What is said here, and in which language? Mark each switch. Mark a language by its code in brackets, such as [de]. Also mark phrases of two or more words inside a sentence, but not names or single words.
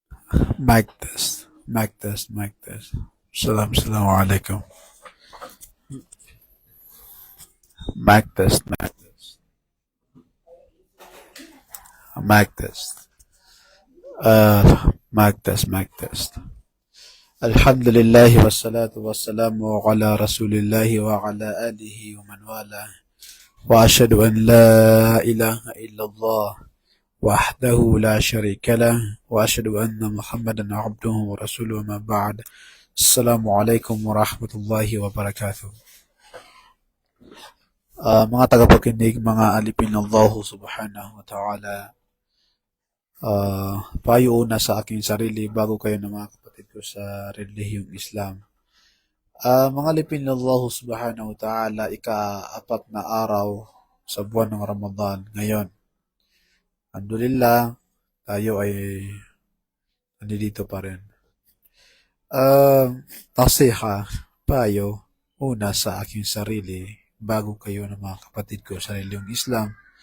[en] Mic test. Mic test. Mic test. [ar] السلام عليكم. [en] Mic test. Mic test. Mic test. Mic test. Mic test. [ar] الحمد لله والصلاة والسلام على رسول الله وعلى آله ومن والاه وأشهد أن لا إله إلا الله وحده لا شريك له وأشهد أن محمدا عبده ورسوله ما بعد السلام عليكم ورحمة الله وبركاته. [tl] Mga tagapakinig, mga alipin ng Allah [ar] سبحانه وتعالى, [tl] payo una sa aking sarili bago kayo ng mga kapatid ko sa relihiyong Islam. Mga alipin ng Allah [ar] سبحانه وتعالى, [tl] ika-apat na araw sa buwan ng Ramadan ngayon. Alhamdulillah, tayo ay nandito pa rin. Nasiha, payo una sa aking sarili bago kayo ng mga kapatid ko sa relihiyong Islam.